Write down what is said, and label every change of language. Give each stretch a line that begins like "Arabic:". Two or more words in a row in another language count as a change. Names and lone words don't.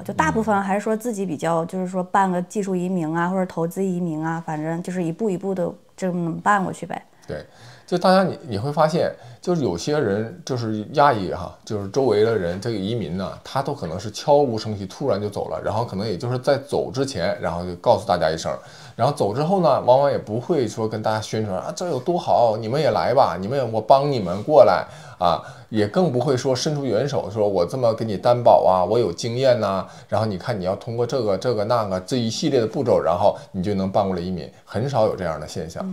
Chinese: 就大部分還是說自己比較，就是說辦個技術移民啊，或者投資移民啊，反正就是一步一步的這麼辦過去唄。對，就大家你會發現，就是有些人就是亞裔哈，就是周圍的人這個移民呢，他都可能是悄無聲息突然就走了，然後可能也就是在走之前，然後就告訴大家一聲。然後走之後呢，往往也不會說跟大家宣傳啊，這有多好，你們也來吧，我幫你們過來啊，也更不會說伸出援手，說我這麼給你擔保啊，我有經驗吶，然後你看你要通過這個那個這一系列的步驟，然後你就能辦過來移民，很少有這樣的現象。